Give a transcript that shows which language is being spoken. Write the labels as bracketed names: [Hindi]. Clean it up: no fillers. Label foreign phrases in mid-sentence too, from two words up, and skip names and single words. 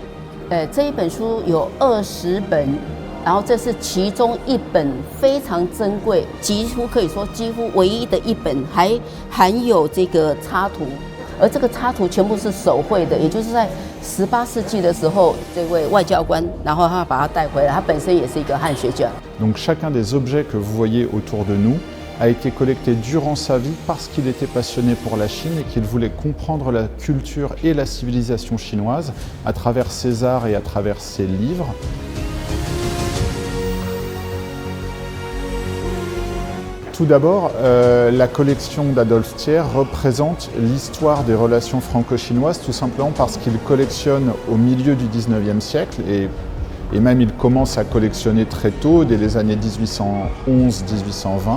[Chinese] 这一本书有20本，然后这是其中一本非常珍贵，几乎可以说几乎唯一的一本，还含有这个插图。而这个插图全部是手绘的，也就是在18世纪的时候，这位外交官，然后他把它带回来，他本身也是一个汉学家。 [French] Donc chacun des objets que vous voyez autour de nous a été collecté durant sa vie parce qu'il était passionné pour la Chine et qu'il voulait comprendre la culture et la civilisation chinoise à travers ses arts et à travers ses livres. Tout d'abord, la collection d'Adolphe Thiers représente l'histoire des relations franco-chinoises, tout simplement parce qu'il collectionne au milieu du 19e siècle et même il commence à collectionner très tôt, dès les années 1811-1820.